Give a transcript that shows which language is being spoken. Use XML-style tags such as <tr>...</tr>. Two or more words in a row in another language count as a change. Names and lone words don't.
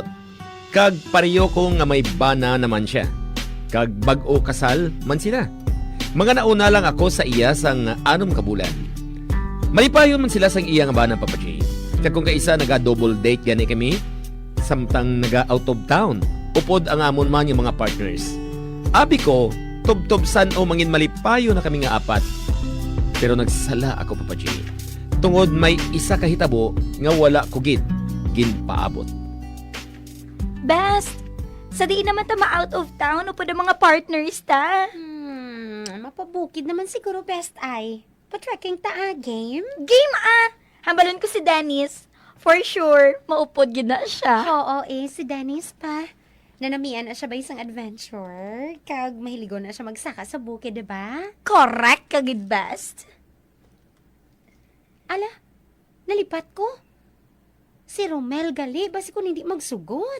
<hil>Kag pareho ko nga may bana naman siya. Kag bag-o kasal man sila. Mga nauna lang ako sa iya sang 6 kabulan. Malipayon man sila sang iya nga bana Papa G. Kag kung kaisa naga-double date gani kami, samtang naga-</hil> <en>out of town,</en> <hil>upod ang amon man yung mga partners. Abi ko, tub-tubsan o mangin malipayo na kami nga 4. Pero nagsala ako Papa G. Tungod may isa kahitabo nga wala kugid ginpaabot. Best, sa di naman ta ma-</hil> <en>out of town</en> <hil>upod ang mga partners ta. Mapabukid naman siguro best ay. Patrekking ta game? Game Hambalon ko si Dennis.</hil> <en>For sure,</en> <hil>maupod gid na siya. Oo si Dennis pa. Nanamian na siya ba isang adventure? Kag mahiligo na siya magsaka sa bukid, diba? Correct kagid best. Ala, nalipat ko. Si Romel gali, basi ko hindi magsugot.</hil>